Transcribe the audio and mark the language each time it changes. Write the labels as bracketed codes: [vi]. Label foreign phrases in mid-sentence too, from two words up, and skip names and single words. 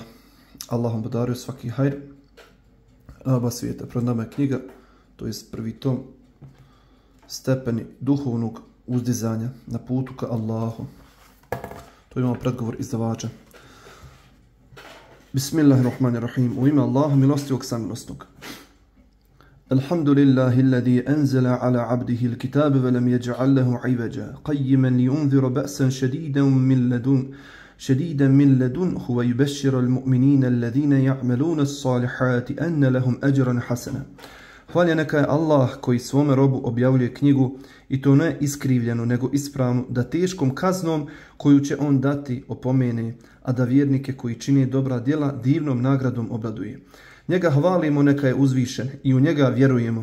[bs] Allah vam podario svaki hajr, aba svijeta. Pred nama je knjiga, to je prvi tom, stepeni duhovnog uzdizanja na putu ka Allahu. To imamo predgovor izdavača. Bismillahirrahmanirrahim. U ime Allaha milostivog samilosnog. [ar] الحمد لله الذي أنزل على عبده الكتاب ولم يجعل له عوجا قيما لينذر بأسا شديدا من لدنه ويبشر المؤمنين الذين يعملون الصالحات أن لهم أجرا حسنا. [bs] Hvala neka je Allah koji svome robu objavljuje knjigu, i to ne iskrivljenu nego ispravnu, da teškom kaznom koju će on dati opomene, a da vjernike koji čine dobra djela divnom nagradom obraduje. Njega hvalimo, neka je uzvišen, i u njega vjerujemo.